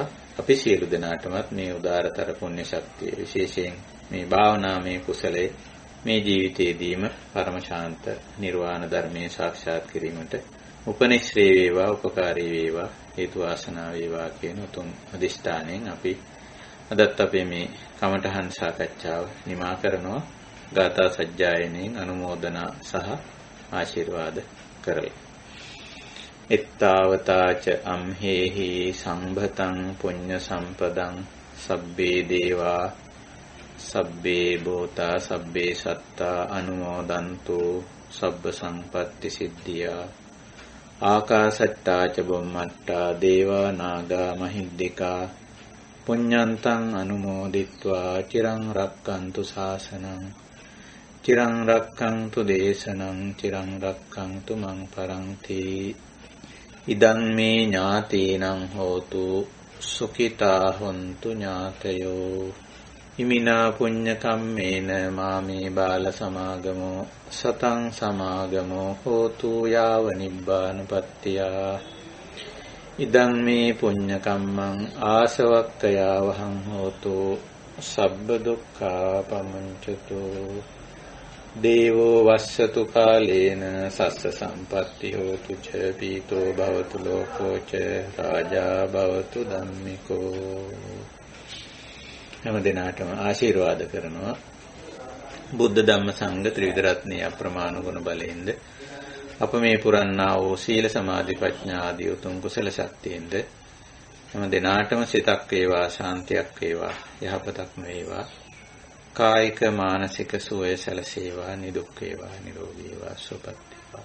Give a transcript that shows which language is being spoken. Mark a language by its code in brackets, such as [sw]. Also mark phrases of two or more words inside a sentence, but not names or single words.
[si] අපි සියලු දෙනාටමත් මේ උදාරතර පුණ්‍ය ශක්තිය, විශේෂයෙන් මේ භාවනාමය කුසලයේ මේ ජීවිතයේදීම පරම ශාන්ත නිර්වාණ ධර්මයේ සාක්ෂාත් කිරීමට උපනිශ්‍රේ වේවා උපකාරී වේවා හේතු වාසනා වේවා කියන උතුම් අදිෂ්ඨානයෙන් අපි අදත් අපේ මේ කමඨහන් සාකච්ඡාව නිමා කරනවා. ගාථා සජ්ජායනයෙන් අනුමෝදනා සහ ආශිර්වාද කරලා. [pi] එත්තාවතාච අම්හෙහි සංභතං පුඤ්ඤ සම්පදං සබ්බේ දේවා සබ්බේ භූතා සබ්බේ සත්තා අනුමෝදන්තු සබ්බ සංපත්ති සිද්ධියා. ආකාශට්ටා ච බුම්මට්ටා දේවා නාග මහිද්దికා පුඤ්ඤන්තං අනුමෝදිත්වා චිරං රක්칸තු ශාසනං චිරං රක්ඛන්තු දේශනං චිරං රක්ඛන්තු මං පරන්ති. ඉදං මේ ඥාතීනං හෝතු සුඛිතා හොන්තු ඥාතයෝ. ඉමිනා පුඤ්ඤ කම්මේන මාමේ බාල සමාගමෝ සතං සමාගමෝ හෝතු යාව නිබ්බානපත්තියා. ඉදං මේ පුඤ්ඤ කම්මං ආසවක්ඛයා වහං හෝතු සබ්බ දුක්ඛා පමුඤ්චතු. දේවෝ වස්සතු කාලේන සස්ස සම්පත්ති හෝතු ච පීතෝ භවතු ලෝකෝ ච රාජා භවතු ධම්මිකෝ. [si] හැම දිනාටම ආශිර්වාද කරනවා. බුද්ධ ධම්ම සංඝ ත්‍රිවිධ රත්නයේ අප්‍රමාණ ගුණ බලයෙන්ද අප මේ පුරන්නා වූ සීල සමාධි ප්‍රඥා ආදී උතුම් කුසල ශක්තියෙන්ද හැම දිනාටම සිතක් වේවා ශාන්තියක් වේවා යහපතක් වේවා කායික මානසික සුවය සැලසේවා නිදුක් වේවා නිරෝගී වේවා සුවපත් වේවා.